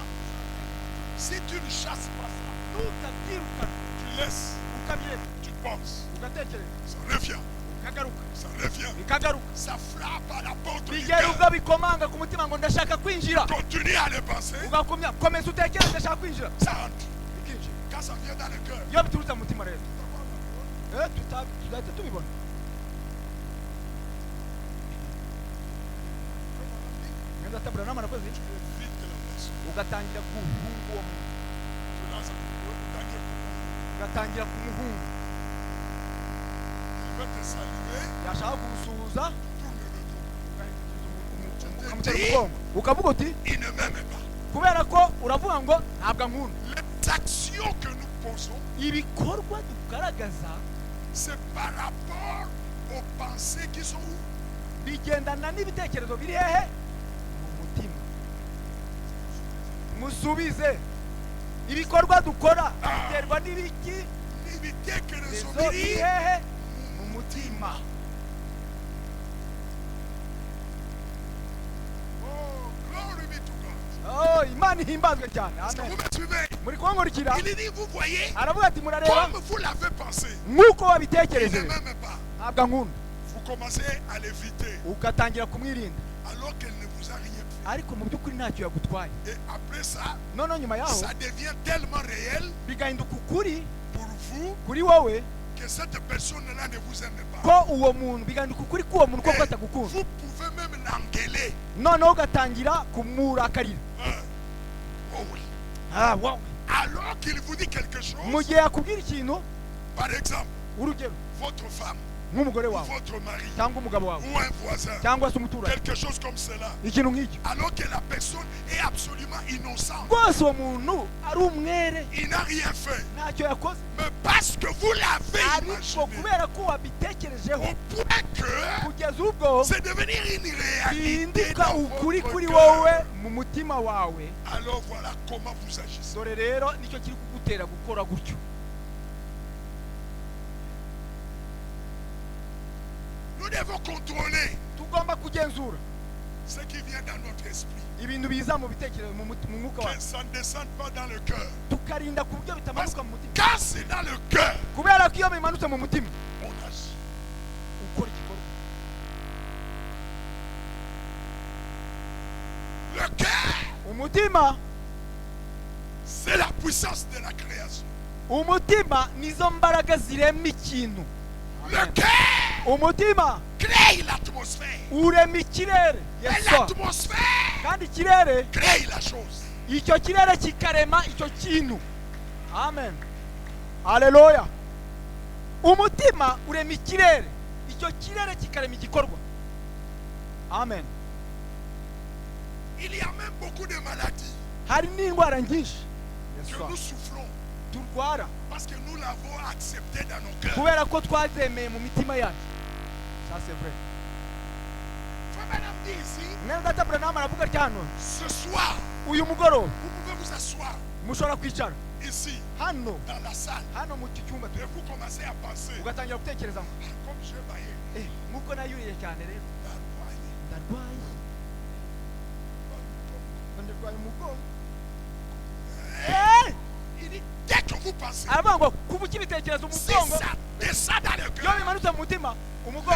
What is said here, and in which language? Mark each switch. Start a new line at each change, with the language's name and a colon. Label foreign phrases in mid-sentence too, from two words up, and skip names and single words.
French: Si tu ne chasses pas ça, tu laisses, tu penses, ça revient. Ça revient. Ça frappe à la porte du cœur. Continue à le penser. Ça entre. Quand ça vient dans le cœur.
Kinyarwanda: ugatangira guhunga uwo muntu ugatangira kumuhunga yashaka kugusuhuza ukavuga uti kubera ko uravuga ngo ntabwo ankunda. Ibikorwa tugaragaza
French: c'est par rapport aux pensées qui sont où?
Kinyarwanda: Bigendana n'ibitekerezo biri hehe? Mu mutima. Musubize. Ibikorwa dukora biterwa n'ibiki? N'ibitekerezo biri hehe? Mu mutima.
English: Oh, glory be to God.
Kinyarwanda: Oh, Imana ihimbazwe cyane. Amen. Muri kwangurikira.
French: Il dit vous voyez?
Kinyarwanda: Aravuga ati murareba.
French: Comme vous l'avez pensé.
Kinyarwanda: Nkuko wabitekereje.
French: Même pas.
Kinyarwanda: Ntabwo ankunda.
French: Vous commencez à l'éviter.
Kinyarwanda: Ugatangira kumwirinda.
French: Alors qu'elle ne vous a rien fait.
Kinyarwanda: Ariko mu byukuri ntacyo yagutwaye.
French: Et après ça,
Kinyarwanda: nyuma yaho,
French: ça devient tellement réel
Kinyarwanda: bigahinduka ukuri
French: pour vous
Kinyarwanda: kuri wowe
French: que cette personne-là ne vous aime pas.
Kinyarwanda: Ko uwo muntu bigahinduka ukuri ko uwo muntu ko atagukunda.
French: Vous pouvez même l'engueuler.
Kinyarwanda: Noneho ugatangira kumurakarira.
French: Oh oui. Ah, wow. Alors qu'il vous dit quelque chose.
Kinyarwanda: Mu gihe yakubwira ikintu,
French: par exemple,
Kinyarwanda: urugero,
French: votre femme,
Kinyarwanda: nk'umugore wawe,
French: votre mari,
Kinyarwanda: cyangwa umugabo wawe,
French: ou un voisin,
Kinyarwanda: cyangwa se umuturanyi,
French: quelque chose comme cela.
Kinyarwanda: Ikintu nk'icyo.
French: Alors que la personne est absolument innocente.
Kinyarwanda: Rwose uwo muntu ari umwere.
French: Il n'a rien fait.
Kinyarwanda: Ntacyo yakoze.
French: Mais parce que vous l'avez imaginé.
Kinyarwanda: Ariko kubera ko wabitekereje byakugejejeho
French: au point que
Kinyarwanda: kugeza ubwo
French: c'est devenir une réalité
Kinyarwanda: bihinduka
French: dans
Kinyarwanda: ukuri
French: votre
Kinyarwanda: kuri
French: cœur.
Kinyarwanda: wowe mu mutima wawe.
French: Alors voilà comment vous agissez.
Kinyarwanda: dore rero nicyo kiri kugutera gukora gutyo.
French: Nous devons contrôler
Kinyarwanda: tugomba kugenzura
French: ce qui vient dans notre esprit.
Kinyarwanda: ibintu biza mu bitekerezo mu mwuka
French: Que
Kinyarwanda: wawe,
French: ça ne descende pas dans le cœur.
Kinyarwanda: tukarinda ku buryo
French: Parce
Kinyarwanda: bitamanuka mu mutima,
French: que quand c'est dans le cœur,
Kinyarwanda: kubera ko iyo bimanutse mu mutima
French: on agit.
Kinyarwanda: ukora igikorwa.
French: Le cœur,
Kinyarwanda: umutima
French: c'est la puissance de la création.
Kinyarwanda: umutima nizo mbaraga zirema ikintu.
French: Le
Kinyarwanda: Amen.
French: cœur
Kinyarwanda: umutima
French: crée l'atmosphère.
Kinyarwanda: urema ikirere.
French: Et
Kinyarwanda: Yesu.
French: l'atmosphère
Kinyarwanda: kandi ikirere
French: crée la chose.
Kinyarwanda: icyo kirere kikarema icyo kintu. Amen. Haleluya. umutima urema ikirere, icyo kirere kikarema igikorwa. Amen.
French: Il y a même beaucoup de maladies
Kinyarwanda: hari n'indwara nyinshi
French: que nous souffrons
Kinyarwanda: turwara
French: parce que nous l'avons accepté dans nos cœurs.
Kinyarwanda: kubera ko twazemeye mu mitima yacu.
French: Ça c'est vrai. Frère Madame dit ici,
Kinyarwanda: mwene data Branham aravuga ati hano
French: ce soir,
Kinyarwanda: uyu mugoroba
French: vous pouvez vous asseoir
Kinyarwanda: mushobora kwicara
French: ici,
Kinyarwanda: hano
French: dans la salle,
Kinyarwanda: hano mu iki cyumba
French: et vous commencez à penser,
Kinyarwanda: ugatangira gutekereza ngo
French: comme je baillais,
Kinyarwanda: nk'uko nayuriye cyane rero ndarwaye ndarwaye umugongo.
French: il dit, dès que vous pensez,
Kinyarwanda: aravuga ngo kuba ukibitekereza
French: si
Kinyarwanda: umugongo
French: ça descend dans le
Kinyarwanda: iyo
French: cœur,
Kinyarwanda: bimanutse mu mutima umugongo